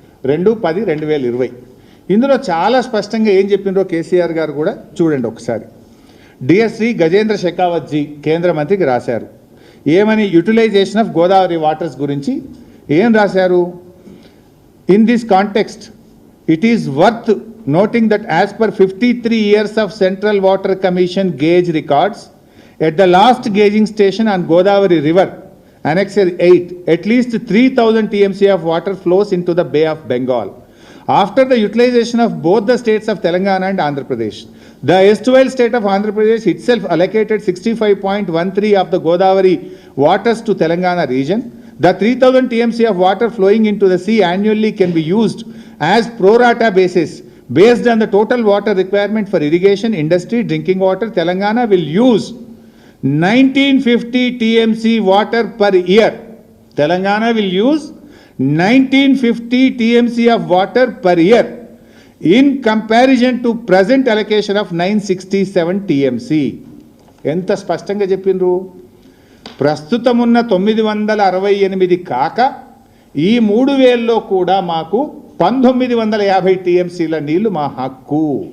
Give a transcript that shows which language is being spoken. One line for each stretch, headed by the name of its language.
Telugu: 2/10/2020 ఇందులో చాలా స్పష్టంగా ఏం చెప్పిండ్రో కేసీఆర్ గారు కూడా చూడండి ఒకసారి. డియర్ శ్రీ గజేంద్ర షెకావత్ జీ కేంద్ర మంత్రికి రాశారు. ఏమని?
English: Utilization of Godavari waters గురించి ఏం రాశారు? In this context it is worth noting that as per 53 years of Central Water Commission gauge records, at the last gauging station on Godavari River, Annexure 8, at least 3,000 TMC of water flows into the Bay of Bengal. After the utilization of both the states of Telangana and Andhra Pradesh, the erstwhile state of Andhra Pradesh itself allocated 65.13 of the Godavari waters to Telangana region. The 3,000 TMC of water flowing into the sea annually can be used as pro rata basis. Based on the total water requirement for irrigation, industry, drinking water, Telangana will use 1950 TMC water per year. Telangana will use 1950 TMC of water per year in comparison to present allocation of 967 TMC.
Telugu: ఎంత స్పష్టంగా చెప్పిండ్రు. ప్రస్తుతం ఉన్న 968 కాక ఈ 3000లో కూడా మాకు 1950 TMCల నీళ్లు మా హక్కు.